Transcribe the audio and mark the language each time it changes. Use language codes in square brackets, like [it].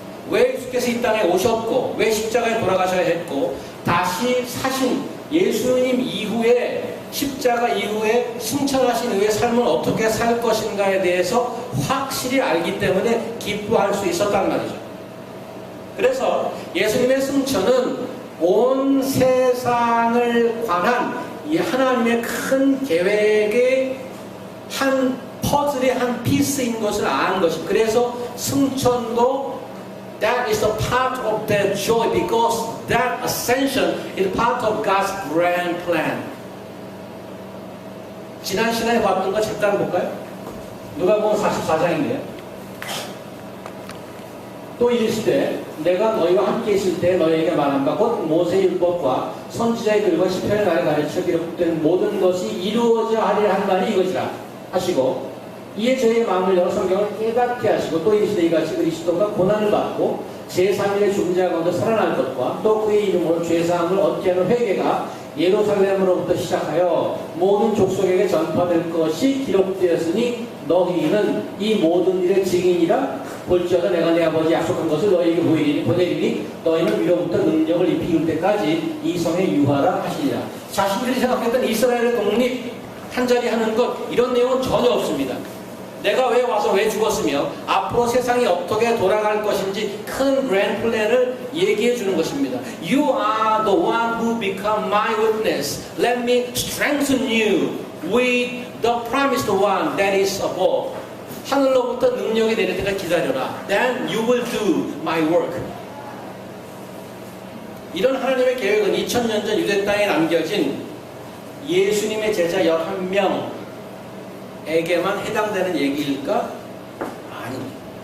[ko] 왜 예수께서 이 땅에 오셨고 왜 십자가에 돌아가셔야 했고 다시 사신 예수님 이후에 십자가 이후에 승천하신 후의 삶을 어떻게 살 것인가에 대해서 확실히 알기 때문에 기뻐할 수 있었단 말이죠. 그래서 예수님의 승천은 온 세상을 관한 이 하나님의 큰 계획의 한 퍼즐의 한 피스인 것을 아는 것입니다. 그래서 승천도 [en] that is a part of that joy because that ascension is part of God's grand plan. [ko] 지난 시간에 봤던 거 잠깐 볼까요? 누가복음 44장인데요. 또 이르시되 내가 너희와 함께 있을 때 너희에게 말한 바 곧 모세의 율법과 선지자의 글과 시편의 날에 가르쳐 기록된 모든 것이 이루어져 하리라 한 말이 이것이라 하시고 이에 저희의 마음을 열어 성경을 깨닫게 하시고 또 이르시되 이같이 그리스도가 고난을 받고 제3일에 죽은 자 가운데 살아날 것과 또 그의 이름으로 죄사함을 얻게 하는 회개가 예루살렘으로부터 시작하여 모든 족속에게 전파될 것이 기록되었으니 너희는 이 모든 일의 증인이라. 볼지어다 내가 내 아버지 약속한 것을 너희에게 보내리니 너희는 위로부터 능력을 입힐 때까지 이 성에 유하라 하시리라. 자신들이 생각했던 이스라엘의 독립 한자리 하는 것 이런 내용은 전혀 없습니다. 내가 왜 와서 왜 죽었으며 앞으로 세상이 어떻게 돌아갈 것인지 큰 그랜드 플랜을 얘기해 주는 것입니다. [en] You are the one who become my witness. Let me strengthen you with the promised one that is above. [ko] 하늘로부터 능력이 내릴 때까지 기다려라. [en] Then you will do my work. [ko] 이런 하나님의 계획은 2000년 전 유대 땅에 남겨진 예수님의 제자 11명에게만 해당되는 얘기일까? 아닙니다.